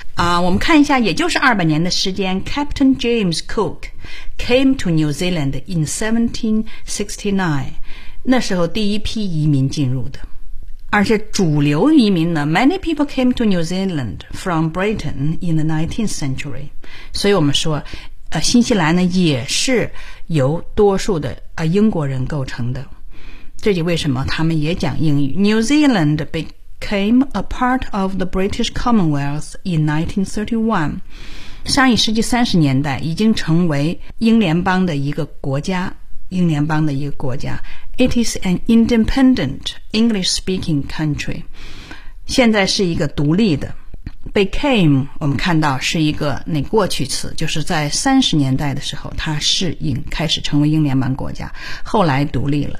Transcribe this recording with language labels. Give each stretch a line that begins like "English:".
Chinese: 我们看一下，也就是200年的时间，
English: Captain James Cook came to New Zealand in 1769，
Chinese: 那时候第一批移民进入的，而且主流移民呢，
English: Many people came to New Zealand from Britain in the 19th century，
Chinese: 所以我们说新西兰呢也是由多数的英国人构成的。这就为什么他们也讲英语。
English: New Zealand became a part of the British Commonwealth in 1931.
Chinese: 上一世纪三十年代已经成为英联邦的一个国家。英联邦的一个国家。
English: It is an independent English-speaking country.
Chinese: 现在是一个独立的。 Became, 我们看到是一个那过去词，就是在30年代的时候它开始成为英联邦国家，后来独立了。